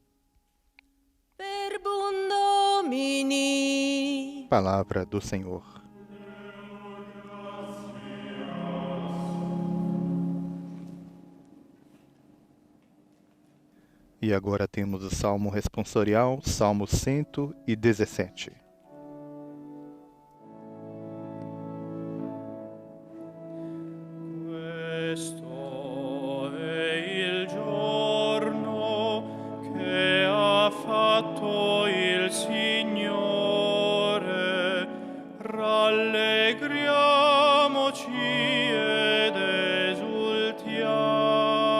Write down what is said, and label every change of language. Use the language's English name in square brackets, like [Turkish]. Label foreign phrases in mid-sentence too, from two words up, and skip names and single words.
[Portuguese] Palavra do Senhor. E agora temos o Salmo responsorial, Salmo 117. [Italian] Questo è il giorno che ha fatto il Signore, rallegriamoci ed esultiamo.